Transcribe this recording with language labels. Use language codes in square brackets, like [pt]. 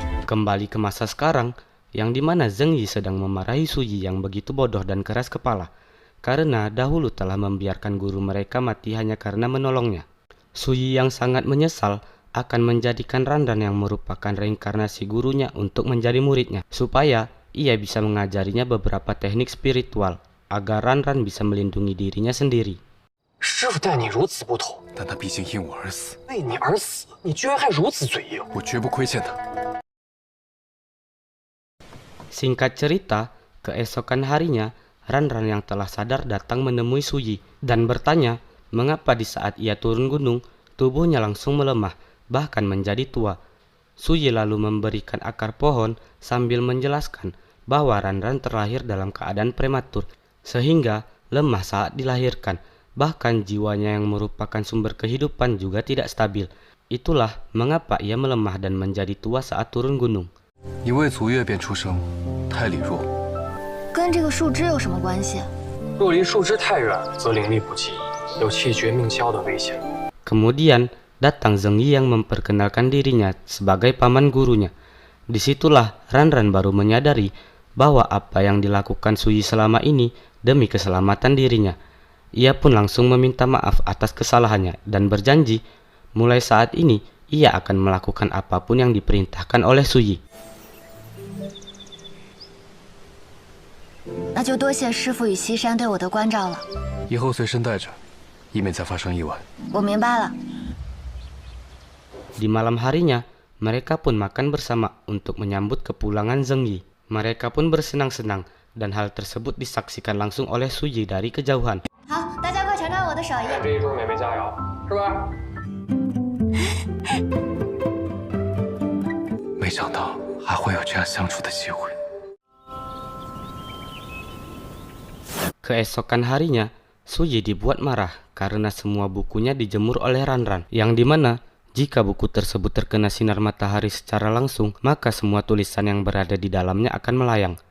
[id] Kembali ke masa sekarang, yang dimana Zheng Yi sedang memarahi Su Yi yang begitu bodoh dan keras kepala, karena dahulu telah membiarkan guru mereka mati hanya karena menolongnya. Su Yi yang sangat menyesal akan menjadikan Ranran yang merupakan reinkarnasi gurunya untuk menjadi muridnya, supaya ia bisa mengajarinya beberapa teknik spiritual, agar Ranran bisa melindungi dirinya sendiri. [zh] 师父待你如此不同，但他毕竟因我而死，为你而死，你居然还如此嘴硬！我绝不亏欠他。 [id] Singkat cerita, keesokan harinya, Ranran yang telah sadar datang menemui Su Yi dan bertanya mengapa di saat ia turun gunung, tubuhnya langsung melemah, bahkan menjadi tua. Su Yi lalu memberikan akar pohon sambil menjelaskan bahwa Ranran terlahir dalam keadaan prematur, sehingga lemah saat dilahirkan, bahkan jiwanya yang merupakan sumber kehidupan juga tidak stabil. Itulah mengapa ia melemah dan menjadi tua saat turun gunung. [zh] 你未足月便出生，太力弱。跟这个树枝有什么关系？若离树枝太远，则灵力不济，有气绝命消的危险。 [id] Kemudian datang Zheng Yi yang memperkenalkan dirinya sebagai paman gurunya. Disitulah Ranran baru menyadari bahwa apa yang dilakukan Su Yi selama ini demi keselamatan dirinya. Ia pun langsung meminta maaf atas kesalahannya dan berjanji mulai saat ini ia akan melakukan apapun yang diperintahkan oleh Su Yi. [zh] 那就多谢师傅与西山对我的关照了。以后随身带着，以免再发生意外。我明白了。 [id] Di malam harinya, mereka pun makan bersama untuk menyambut kepulangan Zheng Yi. Mereka pun bersenang-senang dan hal tersebut disaksikan langsung oleh Su Yi dari kejauhan. [zh] 好，大家快尝尝我的手艺。这一桌美味佳肴，是吧？没想到还会有这样相处的机会。 [id] Keesokan harinya, Su Yi dibuat marah karena semua bukunya dijemur oleh Ranran, yang dimana jika buku tersebut terkena sinar matahari secara langsung, maka semua tulisan yang berada di dalamnya akan melayang.